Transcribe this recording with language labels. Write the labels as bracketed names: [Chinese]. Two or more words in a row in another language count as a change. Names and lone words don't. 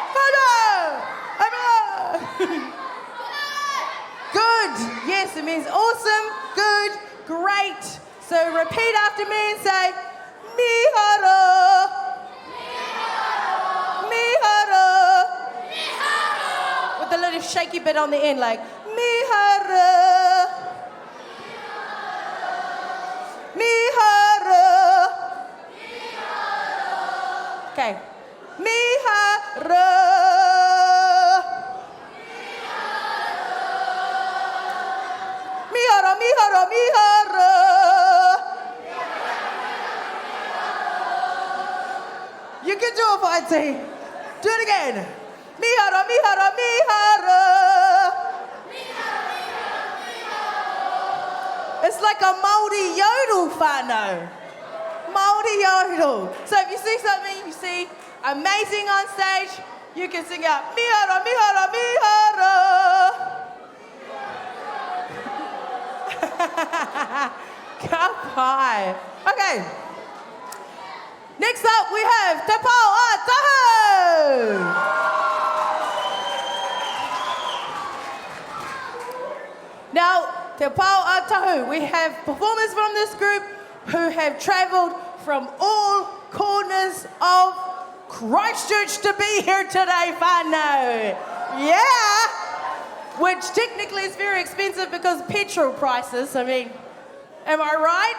[English] Good. Yes, it means awesome, good, great. So repeat after me and say, [Māori] miharo. Miharo. With a little shaky bit on the end, like miharo. Miharo. Okay. Miharo. Miharo, miharo, miharo. [English] You can do it, Fancy. Do it again. [Māori] Miharo, miharo, miharo. [English] It's like a Māori yodel, whānau. Māori yodel. So if you see something, you see amazing on stage, you can sing out, [Māori] miharo, miharo, miharo. Ka pai. [English] Okay. Next up, we have Te Pau a Tahu. Now, Te Pau a Tahu, we have performers from this group who have travelled from all corners of Christchurch to be here today, whānau. Yeah! Which technically is very expensive because petrol prices, I mean, am I right?